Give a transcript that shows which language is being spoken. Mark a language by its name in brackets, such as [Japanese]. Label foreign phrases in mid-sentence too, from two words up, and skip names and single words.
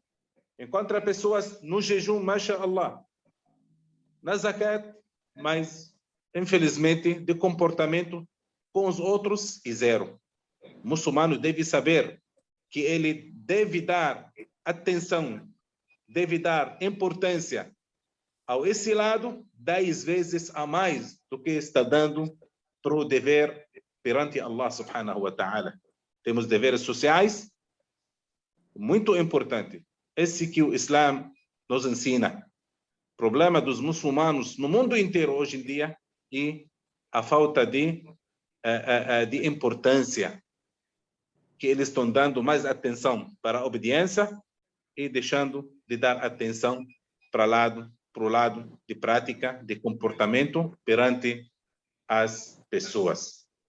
[Portuguese] Encontra pessoas no jejum, mashallah, na zakat, mas, infelizmente, de comportamento com os outros e zero. O muçulmano deve saber que ele deve dar atenção, deve dar importância ao esse lado 10 vezes a mais do que está dando para o dever perante Allah [Arabic] سبحانه وتعالى. [Portuguese] Temos deveres sociais muito importante. Esse que o Islã nos ensina. O problema dos muçulmanos no mundo inteiro hoje em dia é a falta de importância, que eles estão dando mais atenção para a obediência e deixando de dar atenção para o lado de prática, de comportamento perante as pessoas.